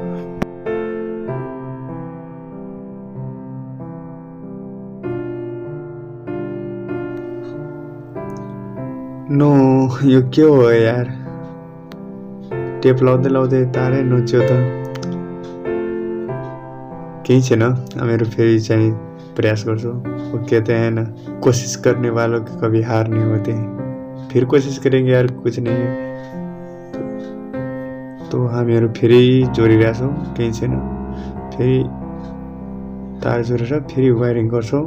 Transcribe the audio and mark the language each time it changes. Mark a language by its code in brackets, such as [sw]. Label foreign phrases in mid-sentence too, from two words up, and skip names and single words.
[ne] नो, यो के हो यार, टेप लाउँदै लाउँदै तारै नोच्यो त। केही छैन, हामीहरू फेरि चाहिँ प्रयास गर्छौँ। [hi] ओके तो है ना, कोशिश करने वालों की कभी हार नहीं होती है। फिर कोशिश करेंगे यार, कुछ नहीं है। [ne] तो हामीहरू फेरि जोडिरहेछौँ, केही छैन। फेरि तार जोडेर फेरि वायरिङ गर्छौँ।